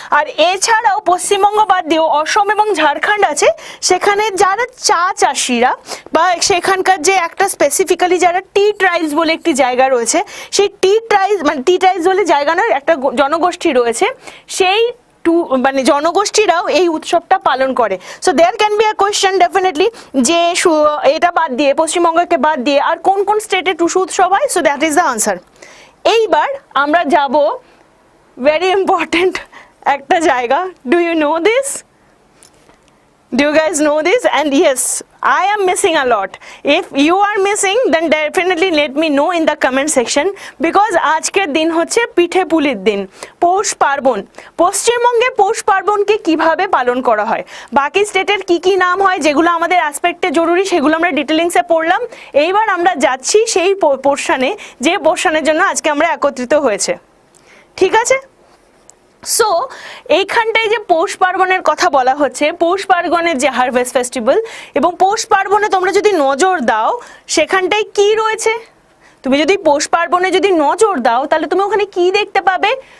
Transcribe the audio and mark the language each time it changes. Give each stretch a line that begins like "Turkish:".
Bangla: আর এছাড়াও পশ্চিমবঙ্গ বাদ দিয়েও অসম এবং ঝাড়খণ্ড আছে, সেখানে যারা চা চাষিরা বা সেখানকার যে একটা স্পেসিফিক্যালি যারা টি ট্রাইবস বলে একটি জায়গা রয়েছে, সেই টি ট্রাইবস বলে জায়গা নয়, একটা জনগোষ্ঠী রয়েছে, সেই মানে জনগোষ্ঠীরাও এই উৎসবটা পালন করে।
English: so there can be a question definitely
Bangla: যে এটা বাদ দিয়ে, পশ্চিমবঙ্গকে বাদ দিয়ে আর কোন কোন স্টেটে টুসু উৎসব হয়?
English: So that is the answer.
Bangla: এইবার আমরা যাব ভেরি ইম্পর্টেন্ট একটা জায়গা।
English: Do you know this? Do you guys know this? And yes, I am missing a lot. If you are missing, then definitely let me know in the comment section, because
Bangla: আজকের দিন হচ্ছে পিঠে পুলির দিন, পৌষ পার্বণ। পশ্চিমবঙ্গে পৌষ পার্বণকে কিভাবে পালন করা হয়, বাকি স্টেটের কি কি নাম হয় যেগুলো আমাদের অ্যাসপেক্টে জরুরি, সেগুলো আমরা ডিটেলিংসে পড়লাম। এইবার আমরা যাচ্ছি সেই পোর্শনে, যে পোর্শনের জন্য আজকে আমরা একত্রিত হয়েছে। ঠিক আছে? সো এইখানটায় যে পৌষ পার্বণের কথা বলা হচ্ছে, পৌষ পার্বণের যে হারভেস্ট ফেস্টিভ্যাল, এবং পৌষ পার্বণে তোমরা যদি নজর দাও সেখানটায় কি রয়েছে, তুমি যদি পৌষ পার্বণে যদি নজর দাও তাহলে তুমি ওখানে কি দেখতে পাবে?